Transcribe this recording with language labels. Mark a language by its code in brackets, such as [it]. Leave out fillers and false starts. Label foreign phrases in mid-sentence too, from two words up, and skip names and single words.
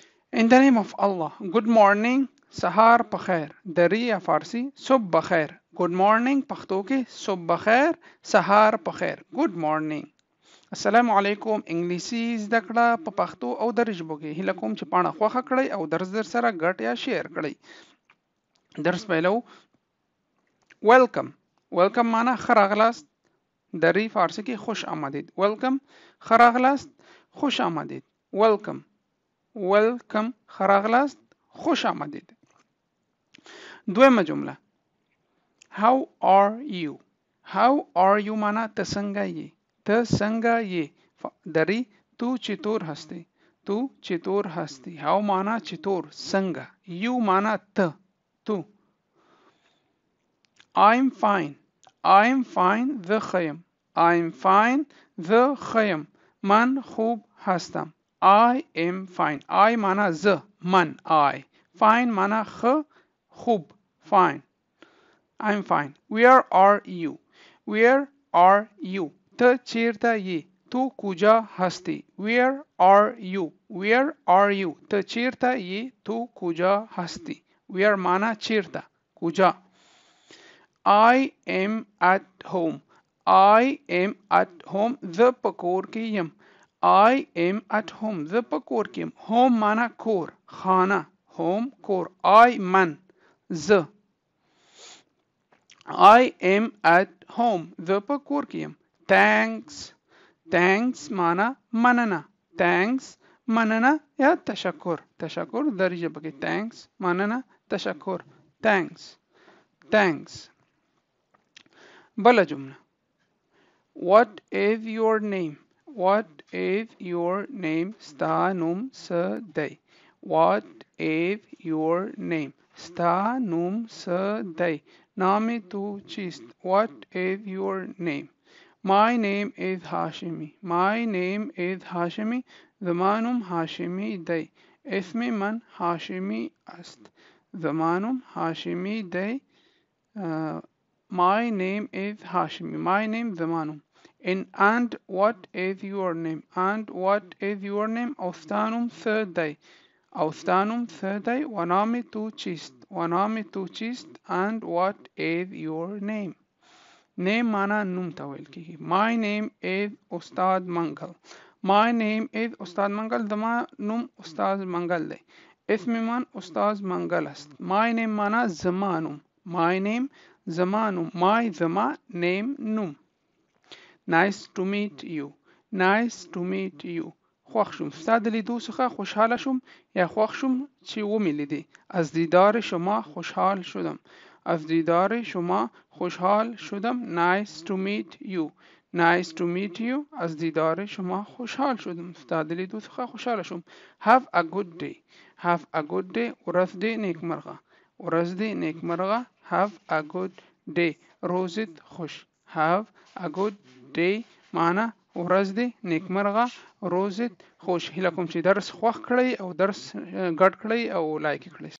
[en] In the name of Allah. Good morning. [ps] سهار بخیر. [fa] دری یا فارسی صبح بخیر. [en] Good morning [ps] پښتو کې [fa] صبح بخیر [ps] سهار بخیر. [en] Good morning. [ar] السلام علیکم. [ps] انګلیسي زده کړه په پښتو او دري ژبو کې. هیله کوم چې پاڼه خوښه کړئ او درس در سره ګډ یا شیر کړئ. درس پیلو. [en] Welcome. [ps] Welcome معنا ښه راغلاست. دری فارسی کې [fa] خوش آمدید. [ps] Welcome ښه راغلاست. [fa] خوش آمدید. [en] Welcome. [ps] Welcome ښه راغلاست. [fa] خوش آمدید. [ps] دویمه جمله. [en] How are you? How are you [ps] معنا ته څنګه یې؟ ته څنګه یې؟ [fa] دری تو چطور هستی؟ تو چطور هستی؟ [ps] How معنا چطور څنګه؟ You معنا ته تو. [en] I'm fine. I'm fine [ps] زه ښه یم. [en] I'm fine [ps] زه ښه یم. [fa] من خوب هستم. [en] I am fine. I [ps] معنا زه [en] من I. Fine [ps] معنا ښه [en] خوب fine. I'm fine. Where are you? Where are you? [ps] ته چیرته یې؟ [fa] تو کجا هستی؟ [en] Where are you? Where are you? [ps] ته چیرته یې؟ [fa] تو کجا هستی؟ Where [ps] معنا چیرته [fa] کجا. [en] I am at home. I am at home. [ps] زه په کور کې یم. [en] I am at home. [ps] زه په کور کې یم. Home معنا کور خانه. Home کور. I من زه. [en] I am at home. [ps] زه په کور کې یم. [en] Thanks. Thanks [ps] معنا مننه. Thanks مننه یا تشکر. تشکر در ژبه کې thanks مننه تشکر. [en] Thanks. Thanks. [ps] بله جمله. [en] What is your name? What is your name? [ps] ستا نوم څه دی؟ [en] What is your name? [ps] ستا نوم څه دی؟ [fa] نام تو چیست؟ [en] What is your name? My name is هاشمی. My name is [ps] هاشمی. زما نوم هاشمی دی. [fa] اسم من هاشمی است. [ps] زما نوم هاشمی دی. [en] My name is هاشمی. My name [ps] زما نوم. [en] And what is your name? And what is your name? [ps] او ستا نوم څه دی؟ او ستا نوم څه دی؟ [fa] و نام تو چیست؟ و نام تو چیست؟ [en] And what is your name? [ps] name معنا نوم ته ویل کیږي. [en] My name is استاد منگل. My name is [ps] استاد منگل. زما نوم استاد منگل دی. [fa] اسم من استاد منگل است. [en] My name [ps] معنا زما نوم. [en] My name [ps] زما نوم. My زما name نوم. [en] Nice to meet you. Nice to meet you. [ps] خوښ شوم. ستا د لیدو څخه خوشحاله شوم یا خوښ شوم چې ومې لیدی. [fa] از دیدار شما خوشحال شدم. از دیدار شما خوشحال شدم. [en] Nice to meet you. Nice to meet you. [fa] از دیدار شما خوشحال شدم. [ps] ستا د لیدو څخه خوشحاله شوم. [en] Have a good day. Have a good day. [ps] ورځ دې نیکمرغه. ورځ دې نیکمرغه. [en] Have a good day. [fa] روزت خوش. [en] Have a good day [ps] معنا ورځ دې نیکمرغه. [fa] روزت خوش. [ps] هیله کوم چې درس خوښ کړئ او درس ګډ کړئ او لایک کړئ.